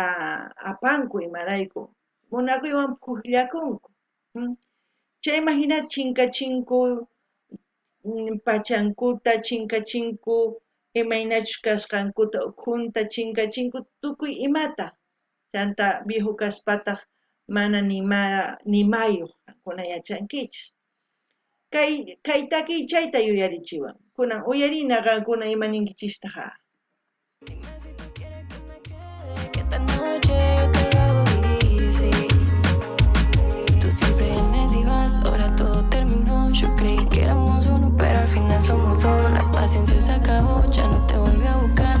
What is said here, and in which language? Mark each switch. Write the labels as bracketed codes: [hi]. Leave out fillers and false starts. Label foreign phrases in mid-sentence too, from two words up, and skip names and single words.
[qu] apanku imarayku munakuywan pukllakunku chayman hina chinkachinku pachankuta chinkachinku imaynachus kasqankuta ukhunta chinkachinku tukuy imata chanta viejo kaspataq mana nimayuq qanquna yachankichis kay takiy chayta yuyarichiwan kunan uyarina qankuna imaninkichiktaqa [es] Dime si tú quieres que me quede, que esta noche yo te lo hago easy. Tú siempre vienes y vas, ahora todo terminó. Yo creí que éramos uno, pero al final somos dos. La paciencia se acabó, ya no te volví a buscar.